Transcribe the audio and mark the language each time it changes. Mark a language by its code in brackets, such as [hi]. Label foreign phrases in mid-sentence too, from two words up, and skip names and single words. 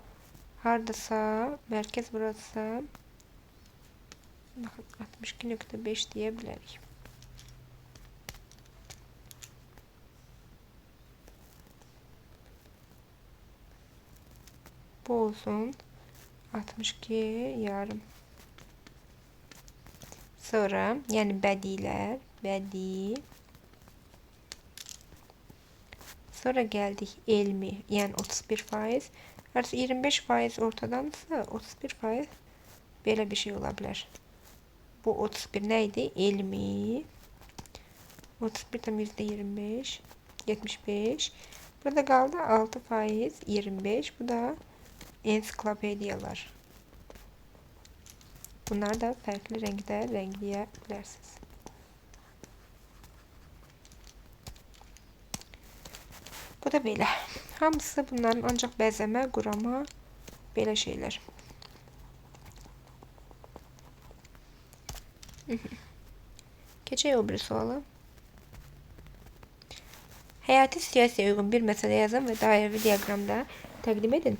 [az] Hardasa mərkəz burası. Baxın 62,5 deyə bilərik. Bu olsun 62 yarım. Sonra yani bədilər, bədii. [tr] Sonra geldik elmi, yani 31%. Artı 25% ortadansa 31% böyle bir şey olabilir. Bu 31 neydi? Elmi. 31 tam %25. 75. Burada kaldı 6%, 25. Bu da ensiklopediyalar. Bunlar da farklı renkte renkleyebilirsiniz. [az] Bu da belə. Hamısı bunların ancaq bəzəmə, qurama, belə şeylər. Keçək o bir suala. Həyati siyasəyə uyğun bir məsələ yazın və dairəvi diaqramda təqdim edin.